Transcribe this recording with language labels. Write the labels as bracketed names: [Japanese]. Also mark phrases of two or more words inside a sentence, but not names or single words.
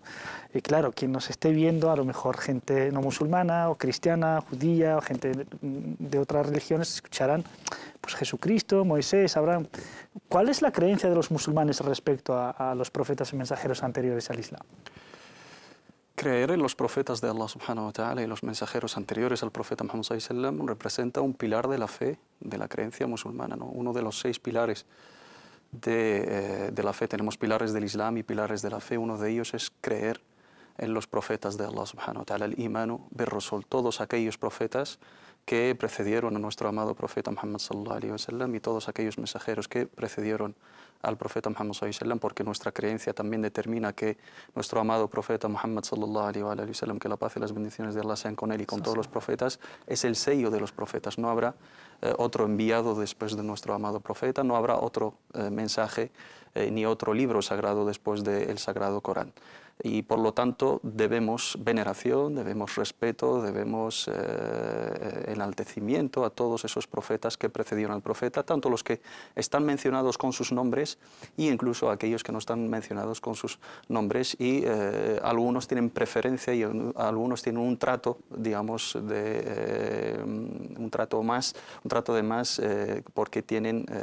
[Spanish] Y claro, quien nos esté viendo, a lo mejor gente no musulmana o cristiana, judía o gente de otras religiones, escucharán pues Jesucristo, Moisés, Abraham. ¿Cuál es la creencia de los musulmanes respecto a los profetas y mensajeros anteriores al Islam? Creer en los profetas de Allah [Arabic] سبحانه وتعالى [Spanish] y los mensajeros anteriores al profeta Muhammad [Arabic] صلى الله عليه وسلم [Spanish] representa un pilar de la fe, de la creencia musulmana, ¿no? Uno de los 6 pilares de la fe. Tenemos pilares del Islam y pilares de la fe. Uno de ellos es creer en los profetas de Allah [Arabic] سبحانه وتعالى, [Spanish] el [Arabic] إيمان بالرسل, [Spanish] todos aquellos profetas que precedieron a nuestro amado profeta Muhammad [Arabic] صلى الله عليه وسلم [Spanish] y todos aquellos mensajeros que precedieron al profeta Muhammad [Arabic] صلى الله عليه وسلم, [Spanish] porque nuestra creencia también determina que nuestro amado profeta Muhammad [Arabic] صلى الله عليه وسلم, [Spanish] que la paz y las bendiciones de Allah sean con él y con todos los profetas, es el sello de los profetas. No habrá otro enviado después de nuestro amado profeta, no habrá otro mensaje ni otro libro sagrado después del sagrado Corán. Y por lo tanto debemos veneración, debemos respeto, debemos enaltecimiento a todos esos profetas que precedieron al profeta, tanto los que están mencionados con sus nombres e incluso aquellos que no están mencionados con sus nombres, y algunos tienen preferencia y algunos tienen un trato, digamos, un trato de más porque tienen